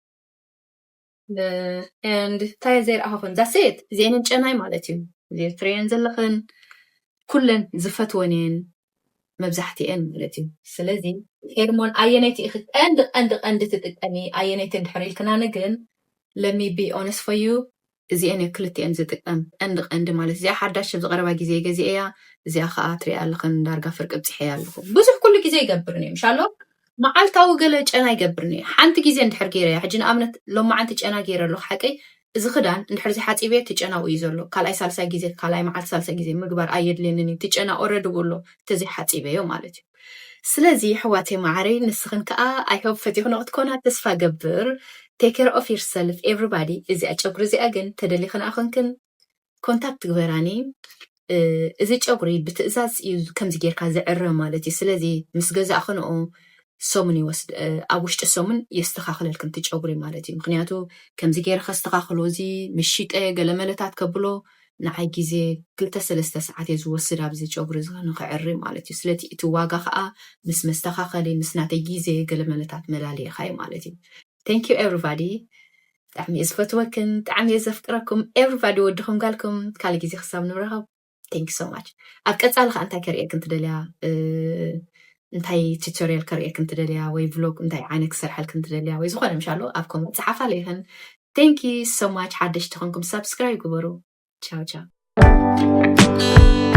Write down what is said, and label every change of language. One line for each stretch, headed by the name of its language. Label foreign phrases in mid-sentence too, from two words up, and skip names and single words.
Tigrinya: እንታይ ዘይረኣኹን ዛሴት እዚአንን ጨናይ ማለት እዩ እዚ ትሪአን ዘለኽን ኩለን ዝፈትወን እየን መብዛሕትአን ማለት እዩ ስለዚ ሄርሞን ኣየነይቲ ኢኺ ቀንዲ ትጥቀሚ ኣየነይቲ እንድሕር ኢልክና ግን
English: let me be honest for you
Tigrinya: እዚአን ክልቲአን ዝጥቀም ቀንዲ ማለት እዚኣ ሓዳሽ ዝቐረባ ግዜ ገዚአ እያ እዚኣ ከዓ ትሪኣ ኣለኽን ዳርጋ ፍርቂ ብፅሐያ ኣለኹ ብዙሕ ኩሉ ግዜ ይገብርኒ ምሻሎ መዓልታዊ ገለ ጨና ይገብርኒ ሓንቲ ግዜ እንድሕር ገይረ እያ ሕጂ ንኣብነት ሎማዓንቲ ጨና ገይረ ኣለኹ ሓቀይ እዚ ክዳን እንድሕር ሓፂበ ትጨናኡ እዩ ዘሎ ካልኣይ ሳልሳይ ግዜ ካልኣይ መዓልቲ ሳልሳይ ግዜ ምግባር ኣየድልየንን እዩ ትጨና ኦረዲ ብሎ ተዘይ ሓፂበዮ ማለት እዩ ስለዚ ሕዋተይ ማዕረይ ንስኽን ከዓ
English: I hope
Tigrinya: ፈቲኹን ክትኮና ተስፋ ገብር
English: take care of yourself everybody
Tigrinya: እዚኣ ጨጉሪ እዚኣ ግን ተደሊኽን ኣኽንክን ኮንታክት ግበራኒ እዚ ጨጉሪ ብትእዛዝ እዩ ከምዚ ጌርካ ዝዕረ ማለት እዩ ስለዚ ምስ ገዛእኽንኦ ሰሙን ይወስድ ኣብ ውሽጢ ሰሙን የስተኻኽለልክን ትጨጉሪ ማለት እዩ ምክንያቱ ከምዚ ጌርካ ዝተኻኽሎ እዚ ምሽጠ ገለመለታት ከብሎ ንዓይ ግዜ 2-3 ሰዓት እየ ዝወስድ ኣብዚ ጨጉሪ ንክዕሪ ማለት እዩ ስለዚ እቲ ዋጋ ከዓ ምስ መስተኻኸሊ ምስ ናተይ ግዜ ገለመለታት መላለየኻይ ማለት እዩ
English: thank you everybody
Tigrinya: ብጣዕሚ እየ ዝፈትወክን ብጣዕሚ እየ ዘፍቅረኩም everybody ወድኹም ጋልኩም ካልእ ግዜ ክሳብ ንብረኸብ
English: thank you so much
Tigrinya: ኣብ ቀፃሊ ከዓ እንታይ ከርእየክን ትደልያ እንታይ ቱቶሪያል ከርእየክን ትደልያ ወይ ቭሎግ እንታይ ዓይነት ክሰርሐልክን ትደልያ ወይ ዝኾነ ምሻሎ ኣብ ኮመንት ፀሓፋ ለይኽን
English: thank you so much
Tigrinya: ሓደሽቲ ኮንኩም ሰብስክራይብ ግበሩ
Italian: ciao ciao